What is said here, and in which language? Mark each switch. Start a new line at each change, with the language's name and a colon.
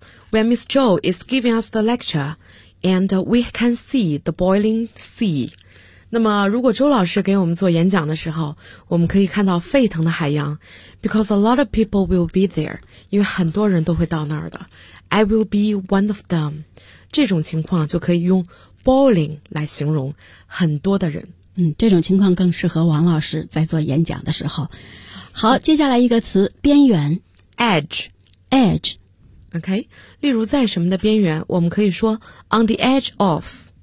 English: When Miss Jo is giving us the lecture, and we can see the boiling sea.
Chinese: 那么如果周老师给我们做演讲的时候，我们可以看到沸腾的海洋。
English: Because a lot of people will be there.
Chinese: 因为很多人都会到那儿的。
English: I will be one of them.
Chinese: 这种情况就可以用 boiling 来形容很多的人。这种情况更适合王老师在做演讲的时候。好，接下来一个词，边缘。 Edge. OK, 例如在什么的边缘，我们可以说
English: on the edge of.